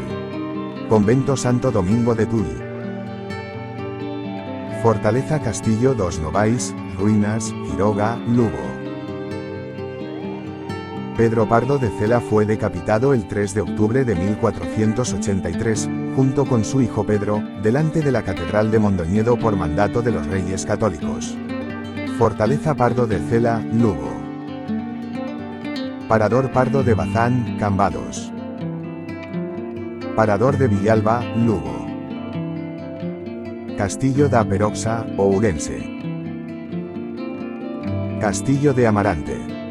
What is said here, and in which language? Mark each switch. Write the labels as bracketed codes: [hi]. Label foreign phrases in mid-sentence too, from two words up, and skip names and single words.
[es] Convento Santo Domingo de Tui. Fortaleza Castillo dos Novais, Ruinas, Quiroga, Lugo. Pedro Pardo de Cela fue decapitado el 3 de octubre de 1483, junto con su hijo Pedro, delante de la Catedral de Mondoñedo por mandato de los Reyes Católicos. Fortaleza Pardo de Cela, Lugo. Parador Pardo de Bazán, Cambados. Parador de Villalba, Lugo. Castillo da Peroxa, Ourense. Castillo de Amarante.